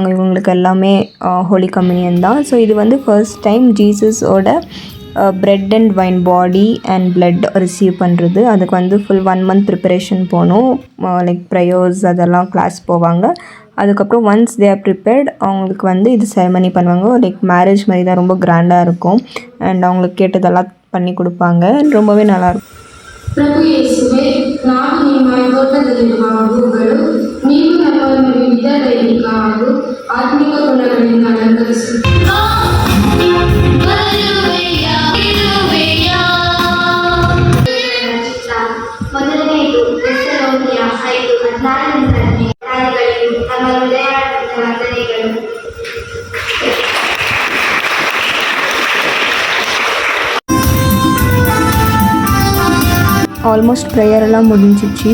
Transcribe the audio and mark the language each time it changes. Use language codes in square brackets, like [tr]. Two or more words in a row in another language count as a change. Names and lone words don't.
[ta] இவங்களுக்கு எல்லாமே [en] Holy Communion [ta] தான். ஸோ இது வந்து [en] first time [ta] ஜீசஸோட [en] bread and wine body and blood receive [ta] பண்ணுறது. அதுக்கு வந்து [en] full 1 month preparation [ta] போகணும். [en] like prayers [ta] அதெல்லாம் கிளாஸ் போவாங்க. அதுக்கப்புறம் [en] once they are prepared [ta] அவங்களுக்கு வந்து இது செரமனி பண்ணுவாங்க. [en] like marriage [ta] மாதிரி தான், ரொம்ப கிராண்டாக இருக்கும். அண்ட் அவங்களுக்கு கேட்டதெல்லாம் பண்ணி கொடுப்பாங்க. ரொம்பவே நல்லாயிருக்கும். [kn] ಪ್ರಭು ಯೇಸುವೆ, ನಾನು ನಿಮ್ಮ ತೋಟದಲ್ಲಿರುವ ಹೂಗಳು ನೀವು ನಮ್ಮನ್ನು ವಿವಿಧ ದೈಹಿಕ ಹಾಗೂ ಆತ್ಮಿಕ ಗುಣಗಳಿಂದ ಅಲಂಕರಿಸುತ್ತೀರಿ. ಮೊದಲನೆಯದು ಥೆಸಲೋನಿಯ 5:14 ನಮ್ಮ ಹೃದಯಾತ್ಮಕ ವಂದನೆಗಳು. [ta] ஆல்மோஸ்ட் ப்ரேயரெல்லாம் முடிஞ்சிச்சு.